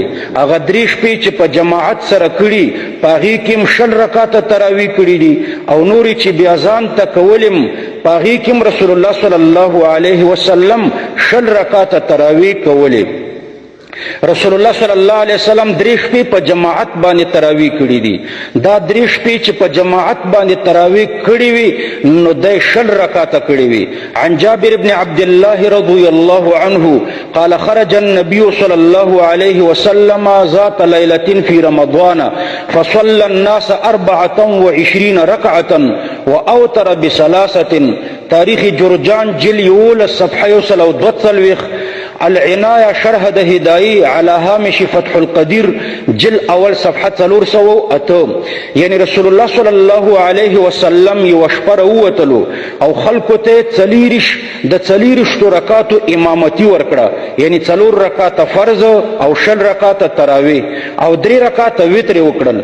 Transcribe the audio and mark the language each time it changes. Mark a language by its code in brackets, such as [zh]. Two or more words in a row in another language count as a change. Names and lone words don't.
[ps] هغه 3 شپې چې په جماعت سره کړي پاغي کې 20 رکعاته تراویح کړي دي، او نور چې بیا ځان ته کولم پاغي کې [ar] رسول الله صلی الله علیه وسلم [ps] 20 رکعاته تراویح کولې. [ar] رسول الله صلی الله علیه وسلم [ps] 3 شپې په جماعت باندې تراویح کړي دي. دا 3 شپې چې په جماعت باندې تراویح کړي وي نو د 20 رکعاته کړي وي. [ar] عن جابر بن عبد الله رضی الله عنه قال خرج النبي صلى الله عليه وسلم ذات ليلة في رمضان فصلى الناس 24 ركعة وأوتر بثلاثة. [ps] تاریخ جرجان جل یول صفحه 142 العنایه شرح د هدایي على هامش فتح القدیر جل اول صفحه 308. یعنی [ar] رسول الله صلی الله علیه وسلم [ps] یو شپه ووتلو او خلکو ته د 40 رکعاتو امامتي ورکړه، یعنی 4 رکعاته فرض او 20 رکعاته تراویح او 3 رکعاته وتر وکړل.